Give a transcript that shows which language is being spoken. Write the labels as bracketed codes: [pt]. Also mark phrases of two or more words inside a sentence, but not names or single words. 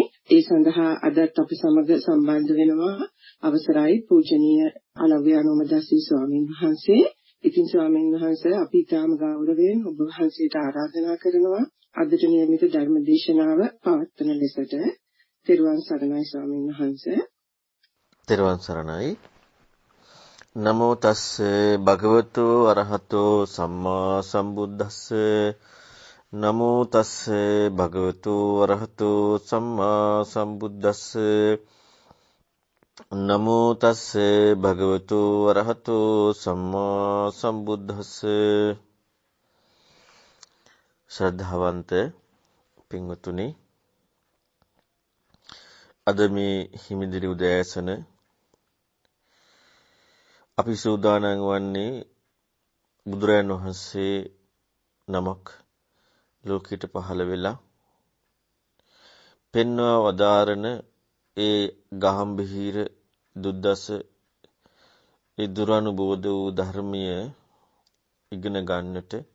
[si] ඒ සඳහා අදත් අපි සමග සම්බන්ධ වෙනවා අවසරයි පූජනීය අලව්‍යානෝමදස්සී ස්වාමීන් වහන්සේ. ඉතින් ස්වාමීන් වහන්සේ අපි ඊටාම ගෞරවයෙන් ඔබ වහන්සේට ආරාධනා කරනවා අදට නියමිත ධර්ම දේශනාව පවත්වන ලෙසට. තිරුවන් සරණයි ස්වාමීන් වහන්සේ. තිරුවන් සරණයි. [pi] නමෝ තස්ස භගවතු අරහතෝ සම්මා සම්බුද්දස්ස. නමෝ තස්ස භගවතු අරහතෝ සම්මා සම්බුද්දස්ස. නමෝ තස්ස භගවතු අරහතෝ සම්මා සම්බුද්දස්ස. [si] ශ්‍රද්ධාවන්ත පින්වතුනි, අද මේ හිමිදිරි උදෑසන අපි සූදානම් වන්නේ බුදුරජාණන් වහන්සේ නමක් ලෝකයට පහළ වෙලා පෙන්වා වදාරන ඒ ගාම්භීර දුද්දස ඒ දුරනුබෝධ වූ ධර්මීය ඉගෙන ගන්නට,